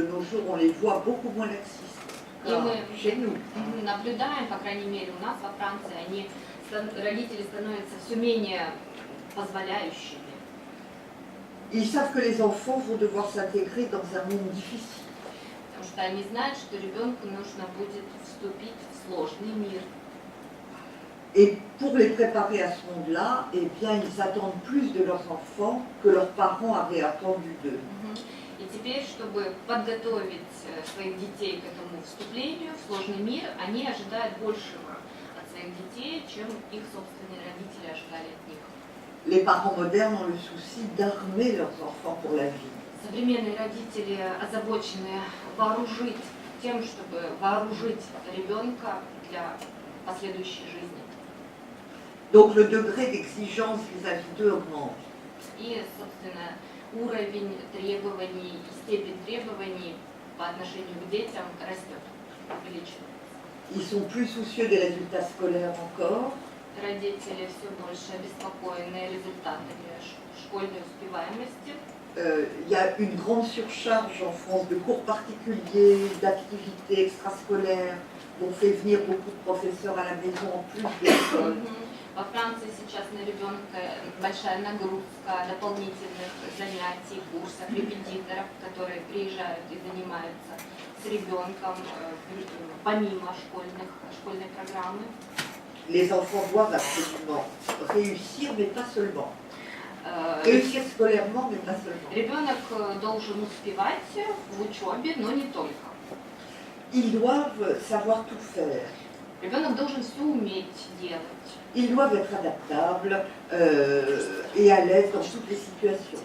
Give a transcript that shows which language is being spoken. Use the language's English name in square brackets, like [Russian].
[French] De nos jours, on les voit beaucoup moins laxistes. [Russian] И мы [French] Chez nous. [Russian] наблюдаем, по крайней мере, у нас во Франции, родители становятся все менее позволяющими. [French] Ils savent que les enfants vont devoir s'intégrer dans un monde difficile. [Russian] Потому что они знают, что ребенку нужно будет вступить в сложный мир. [French] Et pour les préparer à ce monde-là, eh bien, ils attendent plus de leurs enfants que leurs parents avaient attendu d'eux. [Russian] И теперь, чтобы подготовить своих детей к этому вступлению в сложный мир, они ожидают большего от своих детей, чем их собственные родители ожидали от них. [French] Les parents modernes ont le souci d'armer leurs enfants pour la vie. [Russian] Современные родители озабочены вооружить тем, чтобы вооружить ребенка для последующей жизни. [French] Donc le degré d'exigence vis-à-vis d'eux augmente. [Russian] И, собственно, уровень требований и степень требований по отношению к детям растет, увеличивается. [French] Ils sont plus soucieux des résultats scolaires encore. [Russian] Родители все больше обеспокоены результатами школьной успеваемости. [French] Il y a une grande surcharge en France de cours particuliers, d'activités extrascolaires. On fait venir beaucoup de professeurs à la maison en plus de l'école. [Russian] Во Франции сейчас на ребенка большая нагрузка дополнительных занятий, курсов, репетиторов, которые приезжают и занимаются с ребенком помимо школьной программы. [French] les enfants doivent absolument réussir, mais pas seulement. Э, Réussir scolairement, mais pas seulement. [Russian] Ребенок должен успевать в учебе, но не только. [French] Ils doivent savoir tout faire. [Russian] Ребенок должен все уметь делать. [French] Ils doivent être adaptables et à l'aise dans toutes les situations.